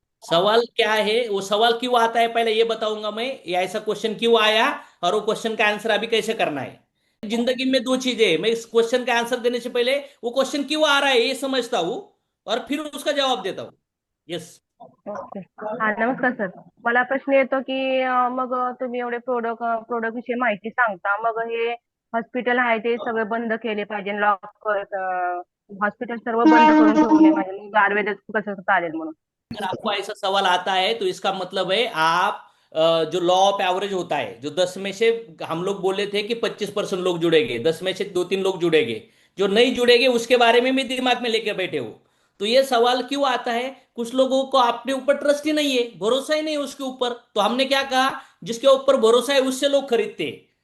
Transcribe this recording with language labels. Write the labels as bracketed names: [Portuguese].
[Hindi] सवाल क्या है, वो सवाल क्यों आता है पहले ये बताऊंगा मैं, या ऐसा क्वेश्चन क्यों आया, और वो क्वेश्चन का आंसर अभी कैसे करना है। जिंदगी में दो चीजें हैं, मैं इस क्वेश्चन का आंसर देने से पहले वो क्वेश्चन क्यों आ रहा है ये समझता हूँ, और फिर उसका जवाब देता हूँ। [English] Yes. [Marathi] ओके. हा नमस्कार सर. मला प्रश्न येतो की मग तुम्ही एवढे प्रोडक्ट विषयी माहिती सांगता, मग हे हॉस्पिटल आहे ते सगळे बंद केले पाहिजे, लॉक हॉस्पिटल सर्व बंद करून ठेवले पाहिजे, मग आयुर्वेदिक कसं चालेल म्हणून. [Hindi] अगर आपको ऐसा सवाल आता है तो इसका मतलब है आप जो लॉ ऑफ एवरेज होता है, जो 10 में से हम लोग बोले थे कि 25% लोग जुड़ेंगे, 10 में से 2-3 लोग जुड़ेंगे, जो नहीं जुड़ेंगे उसके बारे में भी दिमाग में लेकर बैठे हो। तो ये सवाल क्यों आता है, कुछ लोगों को अपने ऊपर ट्रस्ट ही नहीं है, भरोसा ही नहीं है उसके ऊपर, तो हमने क्या कहा, जिसके ऊपर भरोसा है उससे लोग खरीदते हैं।